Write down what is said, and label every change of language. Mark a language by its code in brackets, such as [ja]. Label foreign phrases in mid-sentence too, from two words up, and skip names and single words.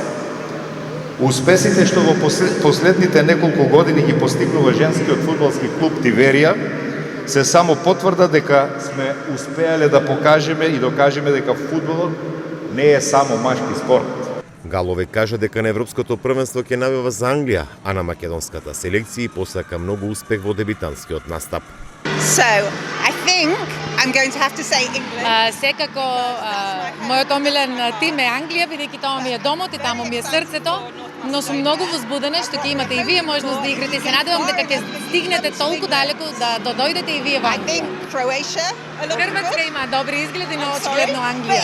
[mk] Успесите што во последните неколку години ги постигнува женскиот фудбалски клуб Тиверија се само потврда дека сме успеале да покажеме и докажеме дека фудбалот не е само машки спорт. Галове кажа дека на Европското првенство ќе навива за Англија, а на македонската селекција посака многу успех во дебитанскиот настап. [en] So, I think I'm going to have to say England. [mk] Секако мојот омилен тим е Англија, бидејќи тоа ми е домот и таму ми е срцето, но сум многу возбудена што ќе имате и вие можност да играте. Се надевам дека ќе стигнете толку далеку да дојдете и вие во [en] I think [mk] Англија. Croatia. Хрватска има добри изгледи, но очигледно Англија.